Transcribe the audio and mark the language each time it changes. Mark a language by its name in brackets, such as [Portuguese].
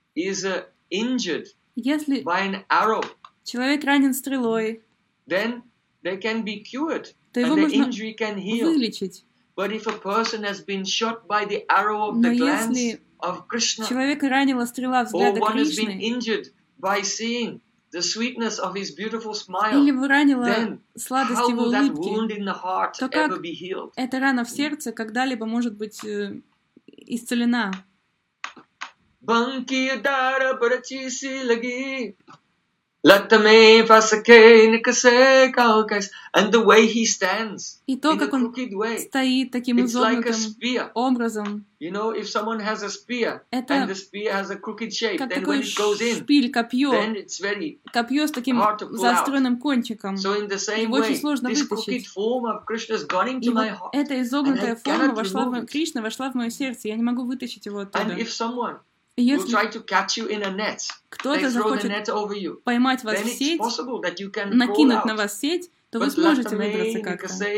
[Russian] Если человек ранен стрелой, [English] they can be cured, [Russian] то его можно вылечить. [English] But if a person has been shot by the arrow of the glance of Krishna, [Russian] человека ранила стрела взгляда Кришны, [English] or one has been injured by seeing the sweetness of his beautiful smile, [Russian] или его ранила сладость его улыбки, [English] how will that wound in the heart ever be healed? [Russian] То как эта рана в сердце когда-либо может быть исцелена? Банки дара брачиси лаги. Latame fasake nikase kaukais, [English] and the way he stands, [Russian] и то, как он стоит таким изогнутым образом. [English] You know, if someone has a spear and the spear has a crooked shape, then when it goes in, then it's very [Russian] копье с таким заостренным кончиком. [English] So in the same way, this crooked form of Krishna's gone into my heart. [Russian] Эта изогнутая форма вошла в Кришна вошла в мое сердце. Я не могу вытащить его оттуда. [English] And if someone will try to catch you in a net. [Russian] Кто-то захочет поймать вас в сеть, накинуть на вас сеть, то вы сможете выбраться как-то.